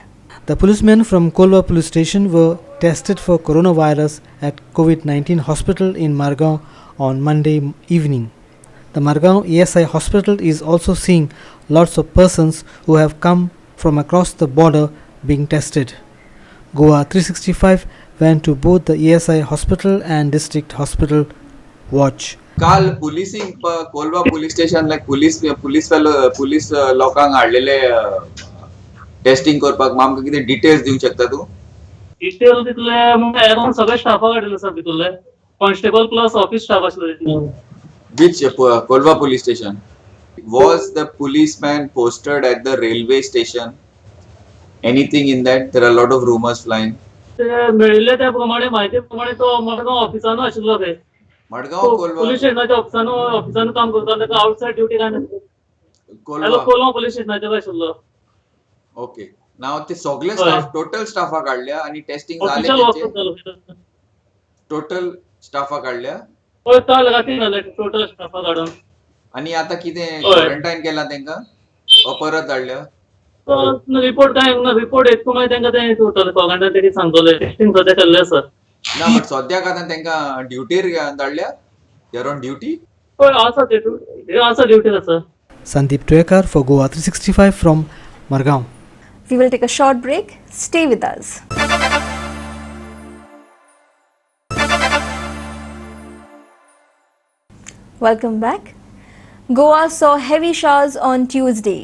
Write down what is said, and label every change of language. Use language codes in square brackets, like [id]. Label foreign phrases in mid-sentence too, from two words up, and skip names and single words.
[en] The policemen from Kolva police station were tested for coronavirus at COVID-19 hospital in Margao on Monday evening. The Margao ESI hospital is also seeing lots of persons who have come from across the border being tested. Goa 365 went to both the ESI hospital and district hospital watch. [kok] काल पुलिसिंग कोलवा [en] police station [kok] लायक पुलिस लोकांक हाडलेले टेस्टिंग करपाक आमकां कितें डिटेल्स दिवंक शकता तूं? डिटेल दितले म्हणजे अराउंड सगळे स्टाफा काडलेले आसा भितरले [en] constable plus office staff [kok] आसले. [en] Which Kolva police station? Was the policeman posted at the railway station? Anything in that? There are a lot of rumors flying. [kok] ते मेळिल्ले त्या प्रमाणे माहिती प्रमाणे तो मडगांव ऑफिसान आशिल्लो ते. मडगांव कोलवा पुलिस स्टेशनाच्या ऑफिसान काम करता ताका [en] outside duty [kok] काय नासली. कोलवा पुलिस स्टेशनाचेर आशिल्लो. ओके. नाव ते सगळे स्टाफ टोटल स्टाफा काढल्या आणि टेस्टिंग झाले टोटल स्टाफा काढल्या. होय काल राती झाले टोटल स्टाफा काढून. आणि आता कितें क्वारंटाईन केला तेंका परत धाडल्या? रिपोर्ट काय रिपोर्ट येतको मागीर तेंका ते [en] total quarantine [kok] तेणी सांगतले टेस्टिंग सद्या केल्ले आसा. ना बट सद्याक आतां तेंका ड्युटीर धाडल्या? [en] They are on duty? [kok] होय आसा ते आसा ड्युटीर आसा. [en] Sandeep Tuekar for Goa 365 from Margao. We will take a short break. Stay with us. Welcome back. Goa saw heavy showers on Tuesday.